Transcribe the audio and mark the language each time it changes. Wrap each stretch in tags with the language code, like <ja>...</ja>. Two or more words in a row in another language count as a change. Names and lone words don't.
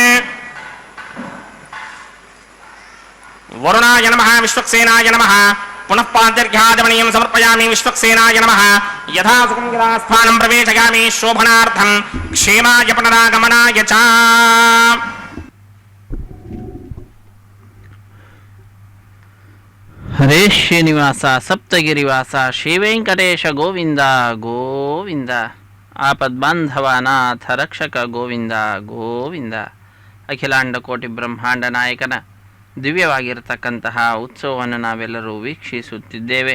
<sa>वरुणाय नमः विश्वक्सेनाय नमः पुनः पाद्यर्घ्याजमनीयं समर्पयामि विश्वक्सेनाय नमः यथा सुखं यथास्थानं प्रवेशयामि शोभनार्थं क्षेमाय पुनरागमनाय च</sa> <kn>ಹರೇ ಶ್ರೀನಿವಾಸ ಸಪ್ತಗಿರಿವಾಸ ಶ್ರೀ ವೆಂಕಟೇಶ ಗೋವಿಂದ ಗೋವಿಂದ ಆಪದ್ಬಾಂಧವನಾಥ ರಕ್ಷಕ ಗೋವಿಂದ ಗೋವಿಂದ ಅಖಿಲಾಂಡ ಕೋಟಿ ಬ್ರಹ್ಮಾಂಡ ನಾಯಕನ ದಿವ್ಯವಾಗಿರತಕ್ಕಂತಹ ಉತ್ಸವವನ್ನು ನಾವೆಲ್ಲರೂ ವೀಕ್ಷಿಸುತ್ತಿದ್ದೇವೆ.</kn>